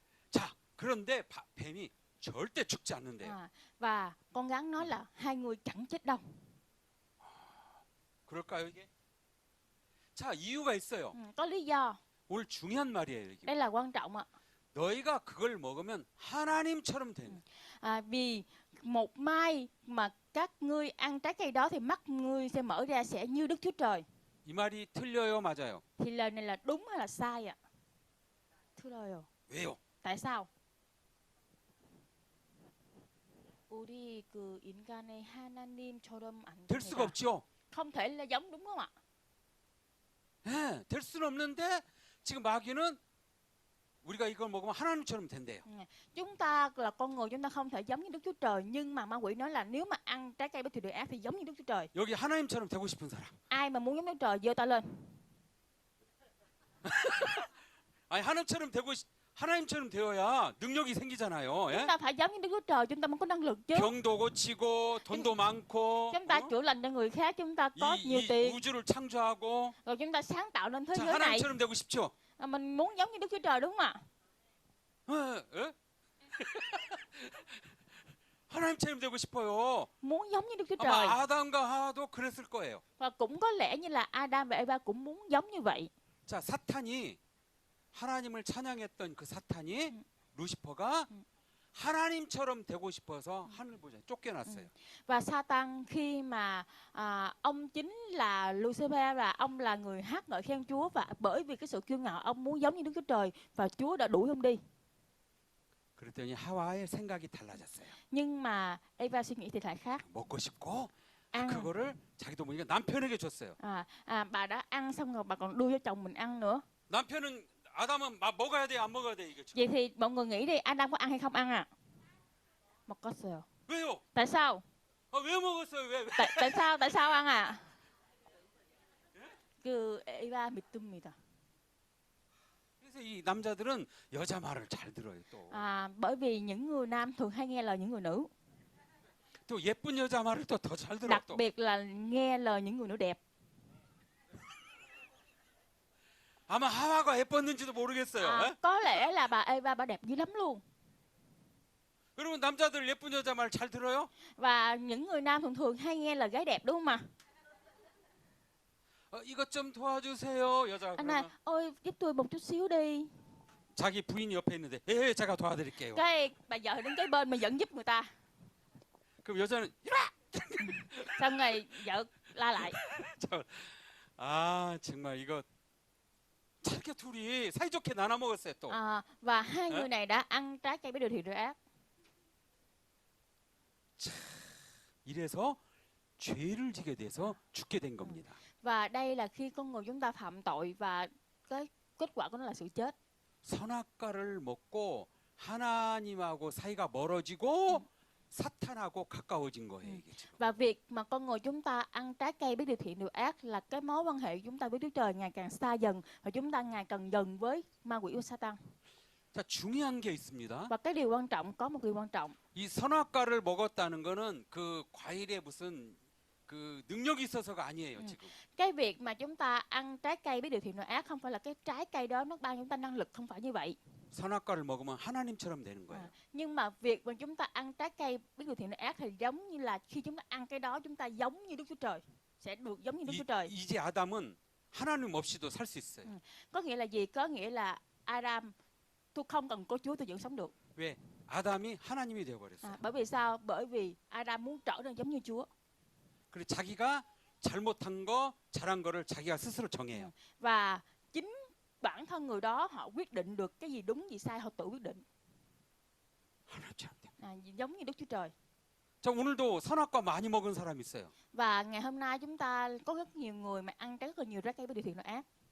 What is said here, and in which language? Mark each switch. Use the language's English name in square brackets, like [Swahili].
[Korean] 자, 그런데 뱀이 절대 죽지 않는데요. [Vietnamese] Và con rắn nói là hai người chẳng chết đâu. [Korean] 그럴까요 이게? 자, 이유가 있어요. [Vietnamese] Có lý do. [Korean] 오늘 중요한 말이에요 이게. [Vietnamese] Đây là quan trọng ạ. [Korean] 너희가 그걸 먹으면 하나님처럼 되는. [Vietnamese] Vì một mai mà các ngươi ăn trái cây đó thì mắt ngươi sẽ mở ra sẽ như Đức Chúa Trời. [Korean] 이 말이 틀려요, 맞아요? [Vietnamese] Thì lời này là đúng hay là sai ạ? Thưa lời. [Korean] 왜요? [Vietnamese] Tại sao? [Korean] 우리 그 인간의 하나님처럼 안 될 수가 없죠. [Vietnamese] Không thể là giống, đúng không ạ? [Korean] 네, 될 수는 없는데 지금 마귀는 우리가 이걸 먹으면 하나님처럼 된대요. [Vietnamese] Chúng ta là con người, chúng ta không thể giống như Đức Chúa Trời, nhưng mà ma quỷ nói là nếu mà ăn trái cây bất thiện ác thì giống như Đức Chúa Trời. [Korean] 여기 하나님처럼 되고 싶은 사람. [Vietnamese] Ai mà muốn giống Đức Chúa Trời giơ tay lên. [Korean] 아니 하나님처럼 되어야 능력이 생기잖아요. 예? [Vietnamese] Chúng ta phải giống như Đức Chúa Trời, chúng ta mới có năng lực chứ. [Korean] 병도 고치고 돈도 많고 [Vietnamese] Chúng ta chữa lành cho người khác, chúng ta có nhiều [Korean] 이 [Vietnamese] tiền, [Korean] 우주를 창조하고 [Vietnamese] rồi chúng ta sáng tạo nên thế [Korean] 자, [Vietnamese] giới này. [Korean] 하나님처럼 되고 싶죠? [Vietnamese] Mình muốn giống như Đức Chúa Trời đúng không ạ? [Korean] 어? 하나님처럼 되고 싶어요. [Vietnamese] Muốn giống như Đức Chúa Trời. [Korean] 아마 아담과 하와도 그랬을 거예요. [Vietnamese] Và cũng có lẽ như là Adam và Eva cũng muốn giống như vậy. [Korean] 자, 사탄이 하나님을 찬양했던 그 사탄이 루시퍼가 하나님처럼 되고 싶어서 하늘 보좌에 쫓겨났어요. [Vietnamese] Và Satan khi mà ông chính là Lucifer và ông là người hát ngợi khen Chúa, và bởi vì cái sự kiêu ngạo ông muốn giống như Đức Chúa Trời và Chúa đã đuổi ông đi. [Korean] 그랬더니 하와의 생각이 달라졌어요. [Vietnamese] Nhưng mà Eva suy nghĩ thì lại khác. [Korean] 먹고 싶고 [Vietnamese] ăn [Korean] 그거를 자기도 모르니까 남편에게 줬어요. [Vietnamese] bà đã ăn xong rồi bà còn đưa cho chồng mình ăn nữa. [Korean] 남편은 아담은 먹어야 돼, 안 먹어야 돼 이게 지금. [Vietnamese] Vậy thì mọi người nghĩ đi, Adam có ăn hay không ăn à? [Korean] 먹었어요. 왜요? [Vietnamese] Tại sao? [Korean] 왜 먹었어요? 왜? [Vietnamese] Tại sao ăn à? [Korean] 그 Eva 믿습니다. 그래서 이 남자들은 여자 말을 잘 들어요 또. [Vietnamese] Bởi vì những người nam thường hay nghe lời những người nữ. [Korean] 또 예쁜 여자 말을 또 더 잘 들어 [Vietnamese] Đặc [Korean] 또. [Vietnamese] biệt là nghe lời những người nữ đẹp. [Korean] 아마 하와가 예뻤는지도 모르겠어요. 에? [Vietnamese] Có lẽ là bà Eva bà đẹp dữ lắm luôn. [Korean] 여러분 남자들 예쁜 여자 말 잘 들어요? [Vietnamese] Và những người nam thường thường hay nghe lời gái đẹp đúng không ạ? [Korean] 이것 좀 도와주세요 여자가 [Vietnamese] Anh [Korean] 그러면 [Vietnamese] à, ôi giúp tôi một chút xíu đi. [Korean] 자기 부인이 옆에 있는데 예 제가 도와드릴게요. [Vietnamese] Cái bà vợ đứng kế bên mà vẫn giúp người ta. [Korean] 그럼 여자는 이리와! [Vietnamese] Xong rồi vợ la lại. [Korean] 아 정말 이거 이렇게 둘이 사이좋게 나눠 먹었어요 또. [Vietnamese] Và hai người này đã ăn trái cây biết điều thiện điều ác. [Korean] 이래서 죄를 지게 돼서 죽게 된 겁니다. [Vietnamese] Và đây là khi con người chúng ta phạm tội và cái kết quả của nó là sự chết. [Korean] 선악과를 먹고 하나님하고 사이가 멀어지고 사탄하고 가까워진 거예요 이게 지금. [Vietnamese] Và việc mà con người chúng ta ăn trái cây biết điều thiện điều ác là cái mối quan hệ của chúng ta với Đức Trời ngày càng xa dần và chúng ta ngày càng gần với ma quỷ của Satan. [Korean] 자 중요한 게 있습니다. [Vietnamese] Và cái điều quan trọng, có một điều quan trọng. [Korean] 이 선악과를 먹었다는 거는 그 과일에 무슨 그 능력이 있어서가 아니에요 지금. [Vietnamese] Cái việc mà chúng ta ăn trái cây biết điều thiện điều ác không phải là cái trái cây đó nó ban chúng ta năng lực, không phải như vậy. [Korean] 선악과를 먹으면 하나님처럼 되는 거예요. [Vietnamese] Nhưng mà việc mà chúng ta ăn trái cây biết điều thiện điều ác thì giống như là khi chúng ta ăn cái đó chúng ta giống như Đức Chúa Trời, sẽ được giống như Đức Chúa Trời. [Korean] 이제 아담은 하나님 없이도 살 수 있어요. [Vietnamese] Có nghĩa là gì? Có nghĩa là Adam, tôi không cần có Chúa tôi vẫn sống được. [Korean] 왜? 아담이 하나님이 되어 버렸어요. [Vietnamese] Bởi vì sao? Bởi vì Adam muốn trở nên giống như Chúa. [Korean] 그리고 자기가 잘못한 거, 잘한 거를 자기가 스스로 정해요. [Vietnamese] Và chính bản thân người đó họ quyết định được cái gì đúng gì sai, họ tự quyết định. [Korean] 하나님처럼 돼. [Vietnamese] Giống như Đức Chúa Trời. [Korean] 자, 오늘도 선악과 많이 먹은 사람 있어요. [Vietnamese] Và ngày hôm nay chúng ta có rất nhiều người mà ăn rất là nhiều trái cây biết điều thiện điều ác.